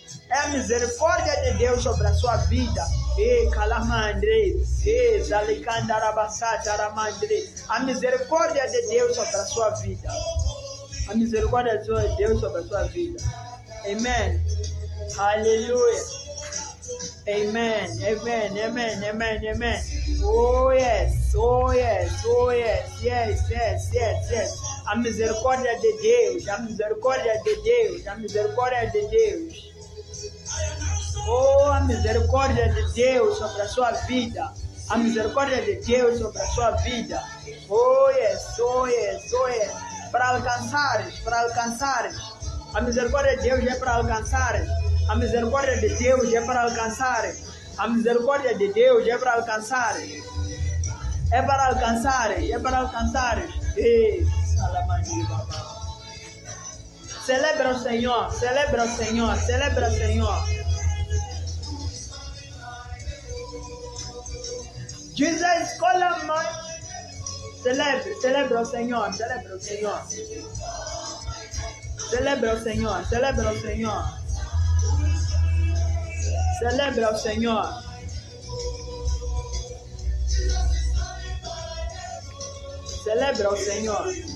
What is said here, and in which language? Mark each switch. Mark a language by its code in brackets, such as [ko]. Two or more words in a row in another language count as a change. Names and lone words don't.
[pt] É a misericórdia de Deus sobre a sua vida. Calamandre, Zalicandarabassataramandre. A misericórdia de Deus sobre a sua vida. A misericórdia de Deus sobre a sua vida. Amém. Aleluia. [en] Amen, amen, amen, amen, amen. Oh yes, oh yes, oh yes, yes, yes, yes, yes. [pt] A misericórdia de Deus, a misericórdia de Deus, a misericórdia de Deus. Oh, a misericórdia de Deus sobre a sua vida. A misericórdia de Deus sobre a sua vida. [en] Oh yes, oh yes, oh yes. [pt] Para alcançares, para alcançares. A misericórdia de Deus é para alcançares. A misericórdia de Deus é para alcançar. A misericórdia de Deus é para alcançar. É para alcançar. É para alcançar. Celebra o Senhor. Celebra o Senhor. Celebra o Senhor. Jesus, [en] call on me. [pt] Celebra o Senhor. Celebra o Senhor. Celebra o Senhor. Celebra o Senhor. Celebra o Senhor. Celebra o Senhor.